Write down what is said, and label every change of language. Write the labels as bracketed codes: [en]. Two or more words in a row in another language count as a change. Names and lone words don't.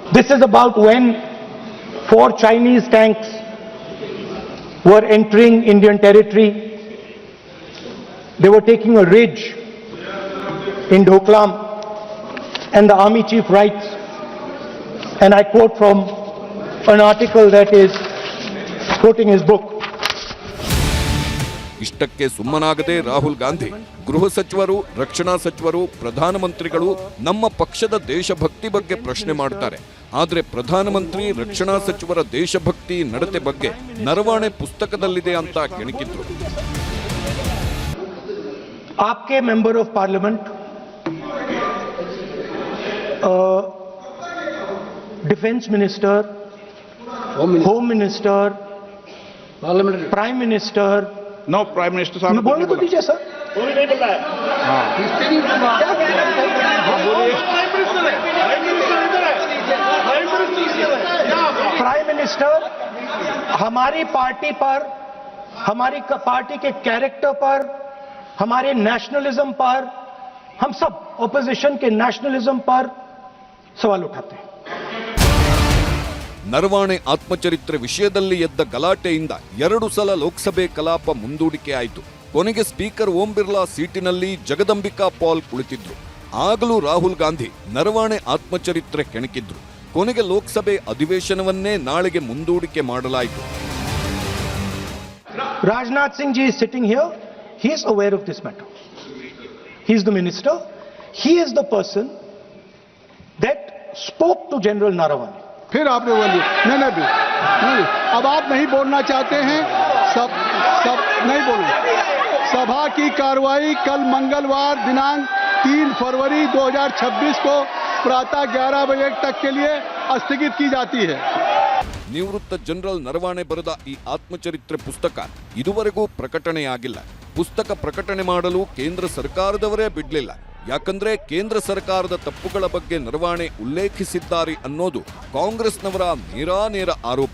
[en] This is about when 4 Chinese tanks were entering Indian territory. They were taking a ridge in Doklam, and the army chief writes, and I quote from an article that is quoting his book. [kn] ಇಷ್ಟಕ್ಕೆ ಸುಮ್ಮನಾಗದೆ ರಾಹುಲ್ ಗಾಂಧಿ ಗೃಹ ಸಚಿವರು, ರಕ್ಷಣಾ ಸಚಿವರು, ಪ್ರಧಾನಮಂತ್ರಿಗಳು ನಮ್ಮ ಪಕ್ಷದ ದೇಶಭಕ್ತಿ ಬಗ್ಗೆ ಪ್ರಶ್ನೆ ಮಾಡ್ತಾರೆ. ಆದ್ರೆ ಪ್ರಧಾನಮಂತ್ರಿ, ರಕ್ಷಣಾ ಸಚಿವರ ದೇಶಭಕ್ತಿ ನಡತೆ ಬಗ್ಗೆ ನರವಾಣೆ ಪುಸ್ತಕದಲ್ಲಿದೆ ಅಂತ ಕೆಣಕಿದ್ರು. [en] आपके member of parliament, defence minister, home minister, prime minister, no prime minister साहब [hi] बोलने तो दीजिए सर। [en] prime minister [hi] हमारी पार्टी पर, हमारी पार्टी के कैरेक्टर पर, हमारे नेशनलिज्म पर, हम सब ऑपोजिशन के नेशनलिज्म पर सवाल उठाते हैं. [kn] ನರವಾಣೆ ಆತ್ಮಚರಿತ್ರೆ ವಿಷಯದಲ್ಲಿ ಎದ್ದ ಗಲಾಟೆಯಿಂದ 2 ಸಲ ಲೋಕಸಭೆ ಕಲಾಪ ಮುಂದೂಡಿಕೆ ಆಯಿತು. ಕೊನೆಗೆ ಸ್ಪೀಕರ್ ಓಂ ಬಿರ್ಲಾ ಸೀಟಿನಲ್ಲಿ ಜಗದಂಬಿಕಾ ಪಾಲ್ ಕುಳಿತಿದ್ರು. ಆಗಲೂ ರಾಹುಲ್ ಗಾಂಧಿ ನರವಾಣೆ ಆತ್ಮಚರಿತ್ರೆ ಕೆಣಕಿದ್ರು. ಕೊನೆಗೆ ಲೋಕಸಭೆ ಅಧಿವೇಶನವನ್ನೇ ನಾಳೆಗೆ ಮುಂದೂಡಿಕೆ ಮಾಡಲಾಯಿತು. [en] Rajnath Singh ji is sitting here. He is aware of this matter. He is the minister. He is the person that spoke to General Naravane. [hi] फिर आपने बोली नहीं, अब आप नहीं बोलना चाहते हैं, सब नहीं बोलना। सभा की कार्रवाई कल मंगलवार दिनांक 3 फरवरी 2026 को प्रातः 11 बजे तक के लिए स्थगित की जाती है. [kn] ನಿವೃತ್ತ ಜನರಲ್ ನರವಾಣೆ ಬರೆದ ಈ ಆತ್ಮಚರಿತ್ರೆ ಪುಸ್ತಕ ಇದುವರೆಗೂ ಪ್ರಕಟಣೆಯಾಗಿಲ್ಲ. ಪುಸ್ತಕ ಪ್ರಕಟಣೆ ಮಾಡಲು ಕೇಂದ್ರ ಸರ್ಕಾರದವರೇ ಬಿಡಲಿಲ್ಲ. ಯಾಕಂದ್ರೆ ಕೇಂದ್ರ ಸರ್ಕಾರದ ತಪ್ಪುಗಳ ಬಗ್ಗೆ ನರವಾಣೆ ಉಲ್ಲೇಖಿಸಿದ್ದಾರೆ ಅನ್ನೋದು ಕಾಂಗ್ರೆಸ್ನವರ ನೇರಾನೇರ ಆರೋಪ.